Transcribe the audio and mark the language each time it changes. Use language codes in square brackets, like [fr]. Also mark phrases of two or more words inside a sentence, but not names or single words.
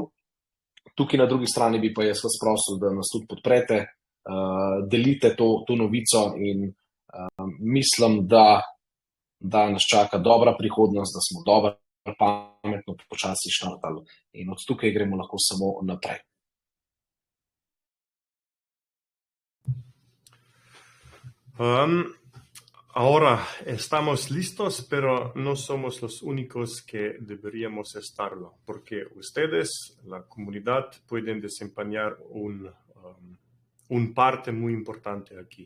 [sl] Tukaj na drugi strani bi pa jaz vas prosil, da nas tudi podprete, delite to novico in mislim, da nas čaka dobra prihodnost, da smo dobro, pametno, počasi štartali in od tukaj gremo lahko samo naprej. [es] Ahora estamos listos, pero no somos los únicos que deberíamos estarlo, porque ustedes, la comunidad, pueden desempeñar un parte muy importante aquí.